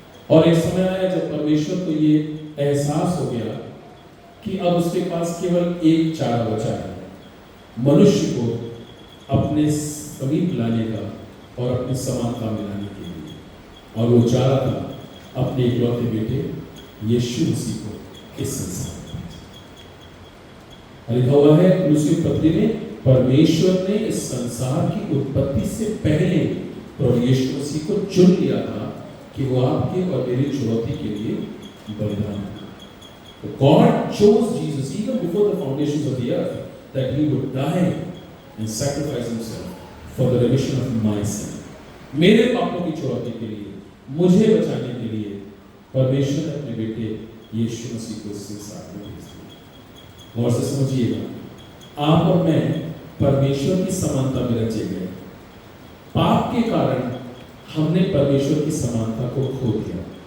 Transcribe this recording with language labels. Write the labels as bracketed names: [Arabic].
[Hindi] और एक समय आया जब परमेश्वर को ये एहसास हो गया कि अब उसके पास केवल एक चारा बचा है, मनुष्य को अपने समीप लाने का और अपनी समानता में लाने के लिए, और वो चारा था अपने इकलौते बेटे यीशु मसीह को इस संसार में। लिखा हुआ है कुलुस्सी पत्री में, परमेश्वर ने इस संसार की उत्पत्ति से पहले प्रभु यीशु मसीह को चुन लिया था कि वो आपके और मेरी चुनौती के लिए बलिदान हो। [English] So God chose Jesus even before the foundations of the earth that he would die and sacrifice himself for the remission of my sin. [Hindi] मेरे पापों की चुनौती के लिए, मुझे बचाने के लिए परमेश्वर ने अपने बेटे यीशु मसीह को इस संसार में भेज दिया। गौर से समझिएगा, आप और मैं परमेश्वर की समानता में रचे गए। पाप के कारण हमने परमेश्वर की समानता को खो दिया।